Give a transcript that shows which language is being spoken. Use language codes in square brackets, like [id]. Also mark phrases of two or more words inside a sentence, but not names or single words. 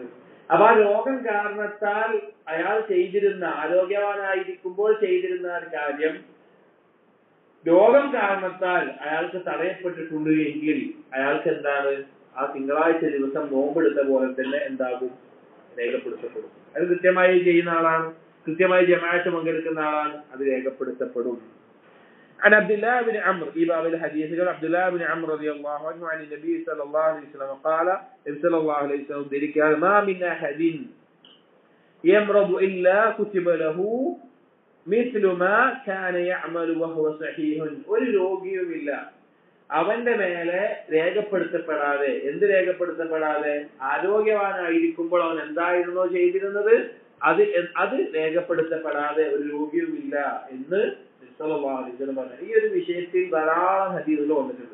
[ml] അപ്പൊ ആ രോഗം കാരണത്താൽ അയാൾ ചെയ്തിരുന്ന, ആരോഗ്യവാനായിരിക്കുമ്പോൾ ചെയ്തിരുന്ന ഒരു കാര്യം രോഗം കാരണത്താൽ അയാൾക്ക് തടയപ്പെട്ടിട്ടുണ്ട് എങ്കിൽ അയാൾക്ക് എന്താണ്, ആ ആ തിങ്കളാഴ്ച ദിവസം നോമ്പെടുത്ത പോലെ തന്നെ എന്താകും? രേഖപ്പെടുത്തപ്പെടും. അത് കൃത്യമായി ചെയ്യുന്ന ആളാണ്, കൃത്യമായി ജമാഅത്ത് പങ്കെടുക്കുന്ന ആളാണ്, അത് രേഖപ്പെടുത്തപ്പെടും. [ar] عن عبد الله بن عمرو في باب الحديث قال عبد الله بن عمرو رضي الله عنه عن النبي صلى الله عليه وسلم قال صلى الله عليه وسلم ذلك ما من أحد يمرض إلا كتب له مثل ما كان يعمل وهو صحيح. [ml] ഒരു രോഗിയുമില്ല അവന്റെ മേലെ രേഖപ്പെടുത്തപ്പെടാതെ, എന്ത് രേഖപ്പെടുത്തപ്പെടാതെ? ആരോഗ്യവാനായിരിക്കുമ്പോൾ അവൻ എന്തായിരുന്നോ ചെയ്തിരുന്നത് അത് രേഖപ്പെടുത്തപ്പെടാതെ ഒരു രോഗിയുമില്ല എന്ന് ഈ ഒരു വിഷയത്തിൽ ധാരാളം ഹദീസുകൾ വന്നിട്ടുണ്ട്.